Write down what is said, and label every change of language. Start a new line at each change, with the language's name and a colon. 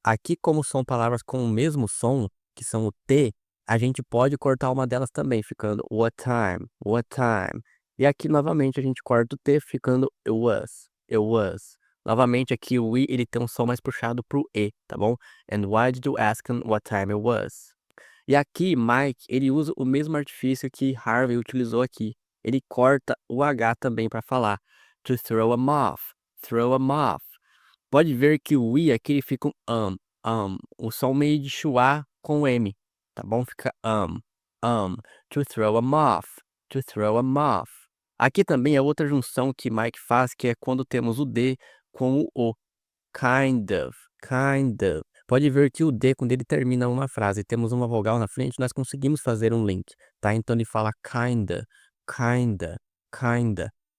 Portuguese: Aqui, como são palavras com o mesmo som, que são o T, a gente pode cortar uma delas também, ficando
English: what time, what time.
Portuguese: E aqui, novamente, a gente corta o T, ficando
English: it was, it was.
Portuguese: Novamente, aqui o I, ele tem um som mais puxado pro E, tá bom?
English: And why did you ask him what time it was?
Portuguese: E aqui, Mike, ele usa o mesmo artifício que Harvey utilizou aqui. Ele corta o H também para falar.
English: To throw 'em off, throw 'em off.
Portuguese: Pode ver que o I aqui ele fica um. O som meio de chuá com o M, tá bom? Fica
English: To throw 'em off, to throw 'em off.
Portuguese: Aqui também é outra junção que Mike faz, que é quando temos o D com o O.
English: Kind of, kind of.
Portuguese: Pode ver que o D, quando ele termina uma frase e temos uma vogal na frente, nós conseguimos fazer um link, tá? Então ele fala
English: kinda, kinda, kinda.